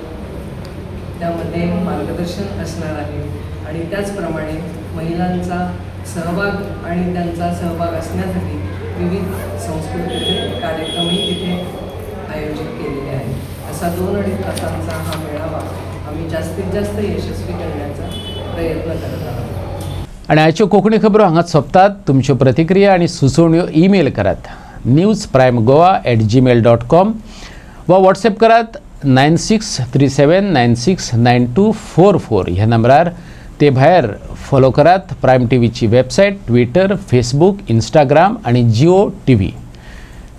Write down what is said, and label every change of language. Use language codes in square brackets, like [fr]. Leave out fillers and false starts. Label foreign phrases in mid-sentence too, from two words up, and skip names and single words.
[mr] त्यामध्ये मार्गदर्शन असणार आहे आणि त्याचप्रमाणे महिलांचा सहभाग आणि त्यांचा सहभाग असण्यासाठी विविध सांस्कृतिक कार्यक्रमही तिथे आयोजित केलेले आहेत. असा 2-2.5 तासांचा हा मेळावा आम्ही जास्तीत जास्त यशस्वी करण्याचा प्रयत्न करत आहोत. [kok] आणि आयच्यो कोंकणी खबरो हांगाच सोंपतात. तुमच्यो प्रतिक्रिया आणि सुचोवण्यो ईमेल करात newsprimegoa@gmail.com वा व्हॉट्सॲप करात 9637969244 ह्या नंबरार. ते भायर फॉलो करात प्रायम टीव्हीची वेबसायट, ट्विटर, फेसबुक, इंस्टाग्राम आणि जिओ TV.